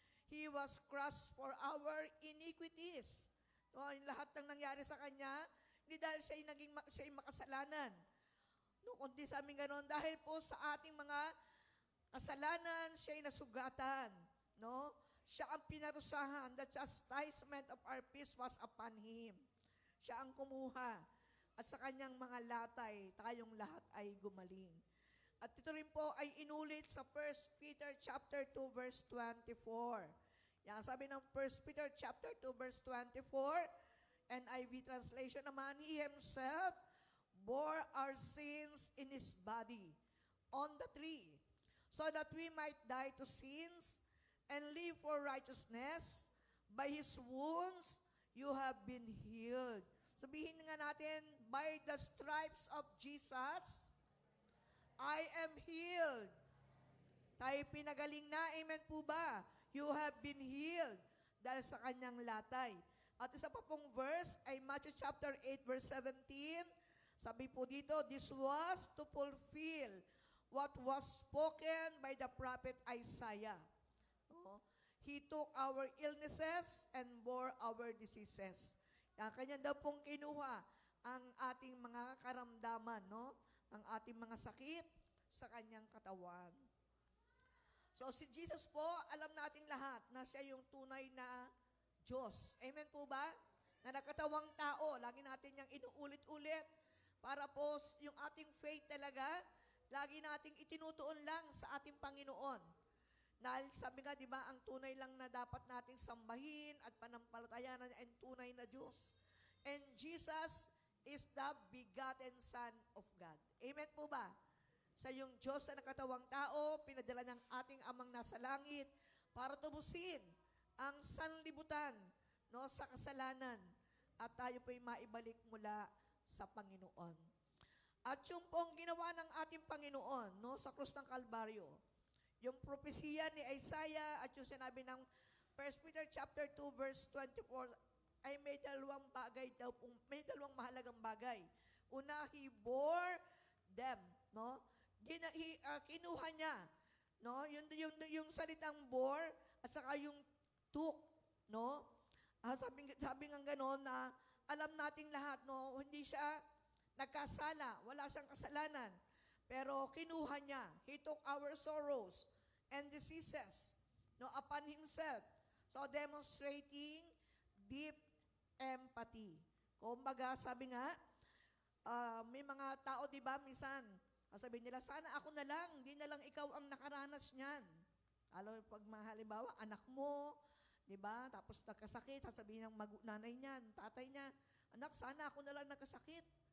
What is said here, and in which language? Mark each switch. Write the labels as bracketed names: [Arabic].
[English] He was crushed for our iniquities. [Filipino] No, yung lahat ng nangyari sa Kanya, hindi dahil siya ay makasalanan. No, kundi sa amin ganoon, dahil po sa ating mga kasalanan, siya ay nasugatan. No? Siya ang pinarusahan. [English] The chastisement of our peace was upon Him. [Filipino] Siya ang kumuha. At sa kanyang mga latay, tayong lahat ay gumaling. At ito rin po ay inulit sa 1 Peter chapter 2 verse 24. Yan, sabi ng [English] 1 Peter chapter 2 verse 24, NIV translation naman, He Himself bore our sins in His body on the tree, so that we might die to sins and live for righteousness. By His wounds, you have been healed. [Filipino] Sabihin nga natin, [English] by the stripes of Jesus, I am healed. [Filipino] Tayo pinagaling na, amen po ba? [English] You have been healed [Filipino] dahil sa kanyang latay. At isa pa pong verse ay Matthew chapter 8 verse 17. Sabi po dito, [English] this was to fulfill what was spoken by the prophet Isaiah. No? He took our illnesses and bore our diseases. [Filipino] Kanya daw pong kinuha ang ating mga karamdaman, no? Ang ating mga sakit sa kanyang katawan. So si Jesus po, alam nating lahat na siya yung tunay na Diyos. Amen po ba? Na nakatawang tao, lagi natin niyang inuulit-ulit para po yung ating faith talaga, lagi nating itinutuon lang sa ating Panginoon. Dahil sabi nga, di ba, ang tunay lang na dapat nating sambahin at panampalatayanan ay tunay na Diyos. [English] And Jesus is the begotten Son of God. [Filipino] Amen po ba? Sa yung Diyos na nakatawang tao, pinadala ng ating amang nasa langit para tubusin ang sanlibutan, no, sa kasalanan at tayo po'y maibalik mula sa Panginoon. At yung pong ginawa ng ating Panginoon, no, sa krus ng Kalbaryo, yung propesiya ni Isaiah at yung sinabi ng 1 Peter chapter 2 verse 24 ay may dalawang bagay daw, may dalawang mahalagang bagay. Una, [English] He bore them, [Filipino] no? Kinuha niya, no? Yung salitang bore at saka yung took, no? Sabi nga gano'n na alam nating lahat, no? Hindi siya nagkasala, wala siyang kasalanan. Pero kinuha niya. [English] He took our sorrows and diseases, no, upon Himself. So demonstrating deep empathy. [Filipino] Kumbaga, sabi nga, may mga tao, di ba, minsan, sabihin nila, sana ako na lang, hindi na lang ikaw ang nakaranas niyan. Alam mo, pag halimbawa, anak mo, di ba, tapos nagkasakit, sasabihin ng nanay niyan, tatay niya, anak, sana ako na lang nagkasakit.